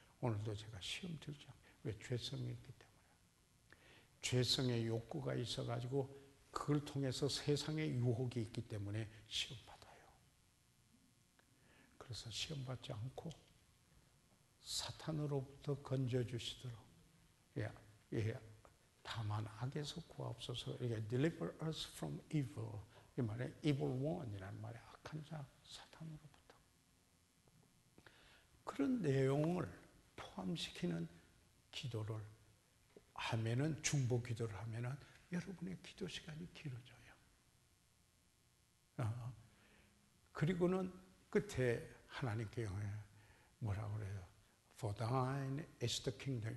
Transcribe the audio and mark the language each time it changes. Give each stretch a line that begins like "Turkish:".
Korean: 오늘도 제가 시험 들지 않게. 왜? 죄성이 있기 때문에. 죄성의 욕구가 있어가지고 그걸 통해서 세상의 유혹이 있기 때문에 시험 받아요. 그래서 시험 받지 않고 사탄으로부터 건져주시도록, 다만 악에서 구하옵소서. 이게
English: deliver us from evil.
Korean: 이 말에
English: evil one
Korean: 이라는 말에 악한 자, 사탄으로부터. 그런 내용을 포함시키는 기도를 하면은, 중보 기도를 하면은 여러분의 기도 시간이 길어져요. 그리고는 끝에 하나님께 뭐라고 그래요?
English: For thine is the kingdom.